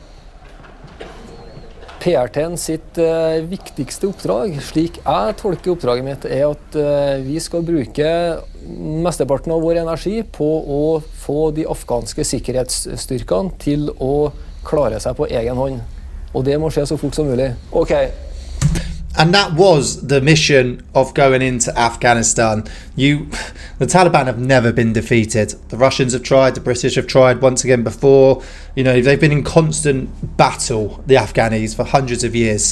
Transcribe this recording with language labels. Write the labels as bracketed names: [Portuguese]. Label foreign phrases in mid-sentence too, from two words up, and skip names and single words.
[Norwegian] PRT-en sitt viktigste oppdrag, slik jeg tolker oppdraget mitt, er at vi skal bruke mesteparten av vår energi på å få de afghanske sikkerhetsstyrkene til å klare seg på egen hånd. Og det må skje så fort som mulig. Ok. [English] And that was the mission of going into Afghanistan. The Taliban have never been defeated. The Russians have tried, the British have tried once again before. You know, they've been in constant battle, the Afghanis, for hundreds of years.